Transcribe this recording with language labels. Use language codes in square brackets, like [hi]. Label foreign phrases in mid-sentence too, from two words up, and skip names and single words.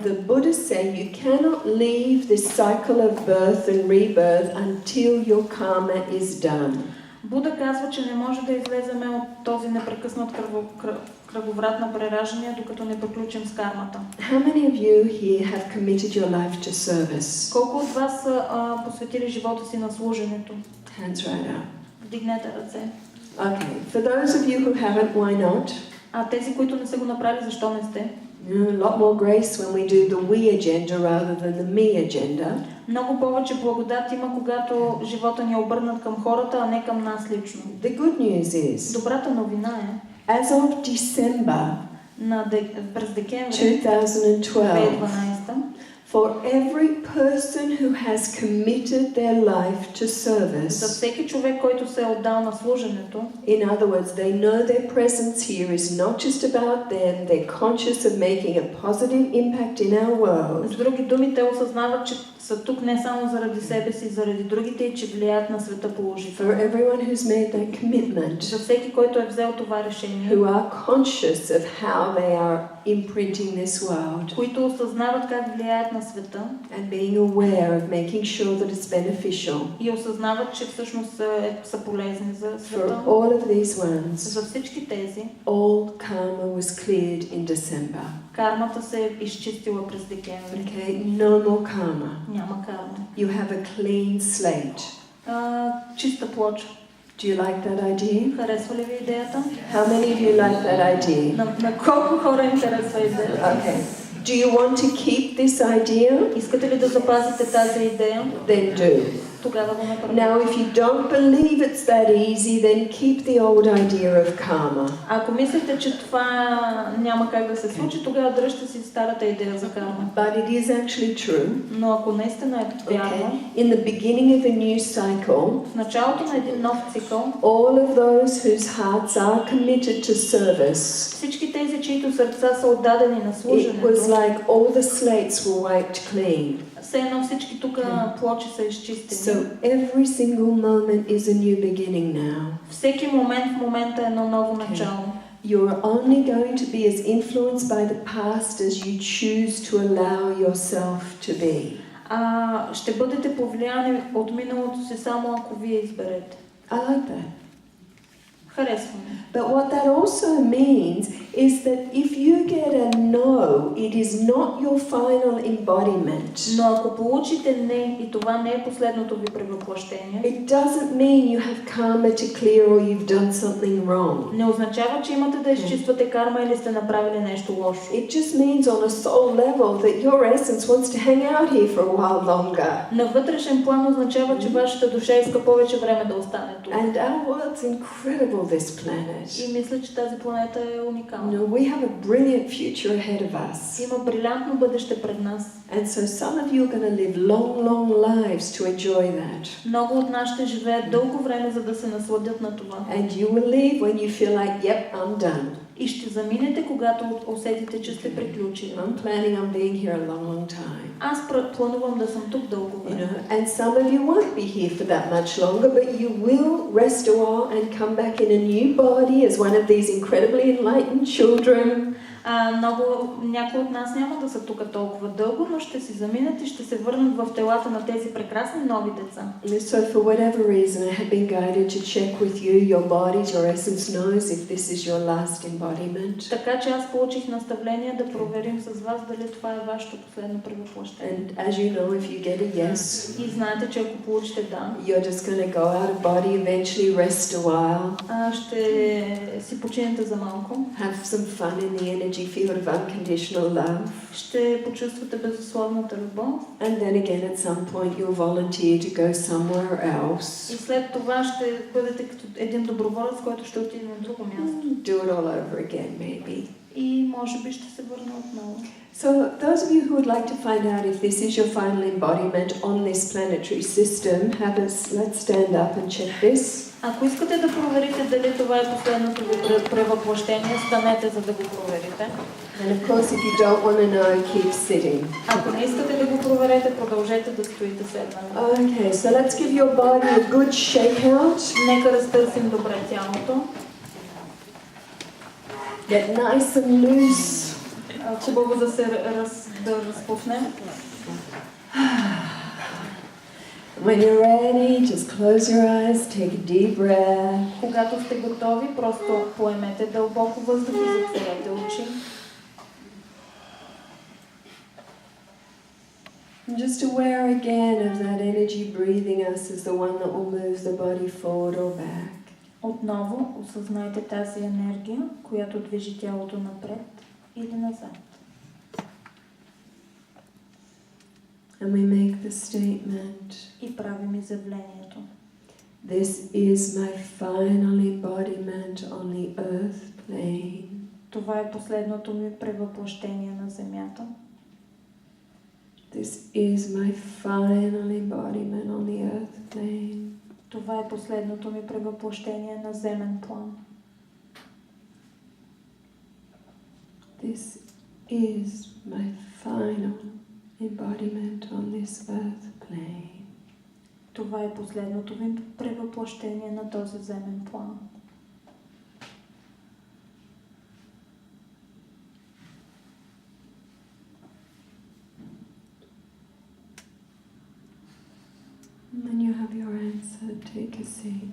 [en] The Buddhists say you cannot leave this cycle of birth and rebirth until your karma is done. [bg] Буда казва, че не може да излеземе от този непрекъснат кръговрат на прераждания, докато не приключим с кармата. [en] How many of you here have committed your life to service? [bg] Колко от вас са посветили живота си на служенето? [en] Hands right up. [bg] Вдигнете ръце. [en] Okay, for those of you who haven't, why not? [bg] Тези, които не са го направили, защо не сте? [en] A lot more grace when we do the we agenda rather than the me agenda. [bg] Много повече благодат има, когато живота ни е обърнат към хората, а не към нас лично. [en] The good news is, [bg] Добрата новина е, [en] as of December [bg] през декември 2012, 2012, [en] for every person who has committed their life to [bg] за [en] service, [bg] всеки човек, който се е отдал на служенето, [en] in other words, they know their presence here is not just about them, they're conscious of making a positive impact in our world. [bg] с други думи, те осъзнават, че са тук не само заради себе си, заради другите и че влияят на света положително. [en] For everyone who's made that commitment, [bg] За всеки, който е взел това решение, [en] who are conscious of how they are imprinting this world, [bg] които осъзнават как влияят на света [en] and being aware of making sure that it's beneficial. [bg] и осъзнават, че всъщност са полезни за [en] For [bg] света. [en] all of these ones, [bg] За всички тези, [en] all karma was cleared in December. [bg] кармата се е изчистила през декември. [en] Okay, no more karma. [bg] Няма карма. [en] You have a clean slate. [bg] Чиста плоча. [en] Do you like that idea? [bg] Харесва ли ви идеята? [en] How many of you like that idea? [bg] На колко хора им харесва идеята? [en] Okay. Do you want to keep this idea? [bg] Искате ли да запазите тази идея? [en] Then do. [bg] Тогава го направите. [en] Now, if you don't believe it's that easy, then keep the old idea of karma. [bg] Ако мислите, че това няма как да се случи, тогава дръжте си старата идея за карма. [en] But it is actually true. [bg] Но ако наистина е вярно, [en] In the beginning of a new cycle, [bg] в началото на един нов цикъл, [en] all of those whose hearts are committed to service, [bg] всички тези, чието сърца са отдадени на [en] it [bg] служенето, [en] was like all the slates were wiped clean. [bg] все едно всички тук плочи са изчистени. [en] So every single moment is a new beginning now. [bg] Всеки момент в момента е едно ново начало. [en] You're only going to be as influenced by the past as you choose to allow yourself to be. [bg] Ще бъдете повлияни от миналото си само ако вие изберете. [en] I like that. [bg] Харесвам. [en] But what that also means is that if you get a no, it is not your final embodiment. [bg] Но ако получите не и това не е последното ви превъплъщение, [en] It doesn't mean you have karma to clear or you've done something wrong. [bg] не означава, че имате да изчиствате карма или сте направили нещо лошо. [en] It just means on a soul level that your essence wants to hang out here for a while longer. [bg] На вътрешен план означава, че вашата душа иска повече време да остане тук. [en] And our world's incredible, this planet. [bg] И мисля, че тази планета е уникална. [en] We have a brilliant future ahead of us. [bg] Има брилянтно бъдеще пред нас. [en] And so some of you are going to live long, long lives to enjoy that. [bg] Много от нас ще живеят дълго време, за да се насладят на това. [en] And you will leave when you feel like, yep, I'm done. [bg] И ще заминете, когато усетите, че сте приключили. [en] I'm planning on being here a long, long time. [bg] Аз планувам да съм тук дълго време. [en] And some of you won't be here for that much longer, but you will rest a while and come back in a new body as one of these incredibly enlightened children. [bg] Някои от нас няма да са тук толкова дълго, но ще си заминат и ще се върнат в телата на тези прекрасни нови деца. [en] So for whatever reason, I have been guided to check with you, your bodies, your essence knows if this is your last embodiment. [bg] Така че аз получих наставление да проверим с вас дали това е вашето последно превъплъщение. [en] And as you know, if you get a yes, [bg] И знаете, че ако получите да, [en] you're just going to go out of body, eventually rest a while. [bg] Ще си починете за малко. [en] Have some fun in the energy field of unconditional love. [bg] Ще почувствате безусловната любов. [en] And then again at some point you'll volunteer to go somewhere else. [bg] И след това ще бъдете като един доброволец, който ще отиде на друго място. [en] Do it all over again maybe. [bg] И може би ще се върне отново. [en] So those of you who would like to find out if this is your final embodiment on this planetary system, let's stand up and check this. [bg] Ако искате да проверите дали това е последното ви превъплъщение, станете, за да го проверите. [en] And of course, if you don't want to know, keep sitting. [bg] Ако не искате да го проверите, продължете да стоите седнали. [en] Okay, so let's give your body a good shake out. [bg] Нека разтърсим добре тялото. [en] Get nice and loose. [bg] Хубаво да се разпуснем. [en] When you're ready, just close your eyes, take a deep breath. [bg] Когато сте готови, просто поемете дълбоко въздух и затворете очи. [en] And just aware again of that energy breathing us as the one that will move the body forward or back. [bg] Отново осъзнайте тази енергия, която движи тялото напред или назад. [en] And we make the statement. [bg] И правим изявлението. [en] This is my final embodiment on the earth plane. [bg] Това е последното ми превъплъщение на земята. [en] This is my final embodiment on the earth plane. [bg] Това е последното ми превъплъщение на земен план. [en] This is my final embodiment on this earth plane. [bg] Това е последното ми превъплъщение на този земен план. [en] When you have your answer, take a seat.